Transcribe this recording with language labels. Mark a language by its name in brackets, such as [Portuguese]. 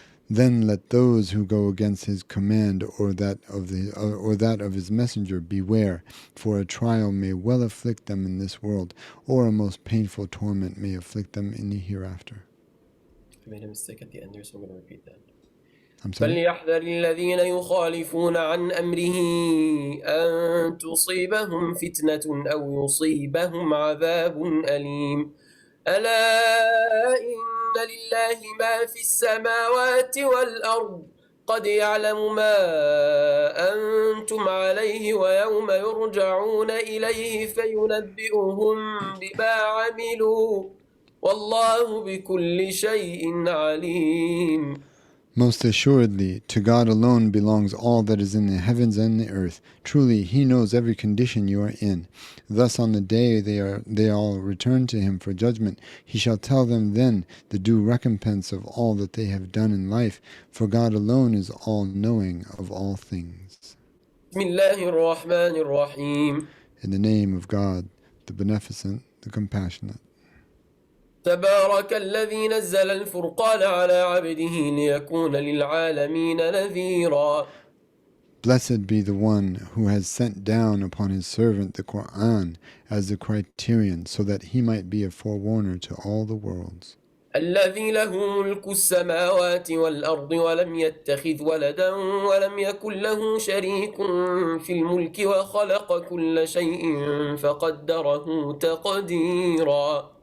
[English] Then let those who go against his command or that of his messenger beware, for a trial may well afflict them in this world, or a most painful torment may afflict them in the hereafter. I made a mistake at the end there, so I'm going to repeat that. I'm sorry. [Arabic] فليحذر الذين يخالفون عن أمره أن تصيبهم فتنة أو يصيبهم عذاب أليم ألا إن لله ما في السماوات والأرض قد يعلم ما أنتم عليه ويوم يرجعون إليه فينبئهم بما عملوا والله بكل شيء عليم. [English] Most assuredly, to God alone belongs all that is in the heavens and the earth. Truly, He knows every condition you are in. Thus, on the day they all return to Him for judgment, He shall tell them then the due recompense of all that they have done in life, for God alone is all-knowing of all things. [Arabic] بسم الله الرحمن الرحيم. [English] In the name of God, the Beneficent, the Compassionate. [Arabic] تبارك الذي نزل الفرقان على عبده ليكون للعالمين نذيرا. [English] Blessed be the one who has sent down upon his servant the Quran as the criterion, so that he might be a forewarner to all the worlds. [Arabic] الذي له ملك السماوات والأرض ولم يتخذ ولدا ولم يكن له شريك في الملك وخلق كل شيء فقدره تقديرا.